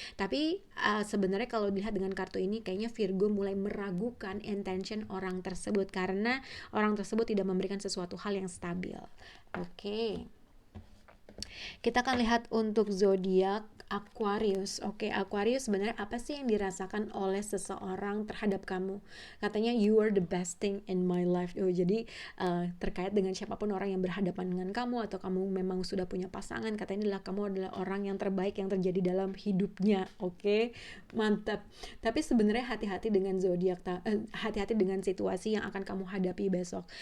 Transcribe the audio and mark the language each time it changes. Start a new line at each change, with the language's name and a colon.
Indonesian: Tapi sebenarnya kalau dilihat dengan kartu ini, kayaknya Virgo mulai meragukan intention orang tersebut karena orang tersebut tidak memberikan sesuatu hal yang stabil. Oke. Kita akan lihat untuk zodiak Aquarius. Oke, Aquarius sebenarnya apa sih yang dirasakan oleh seseorang terhadap kamu? Katanya
English: you are the best thing in my life.
Indonesian: Jadi terkait dengan siapapun orang yang berhadapan dengan kamu, atau kamu memang sudah punya pasangan, katanya kamu adalah orang yang terbaik yang terjadi dalam hidupnya. Oke, mantap. Tapi sebenarnya hati-hati dengan zodiak, hati-hati dengan situasi yang akan kamu hadapi besok.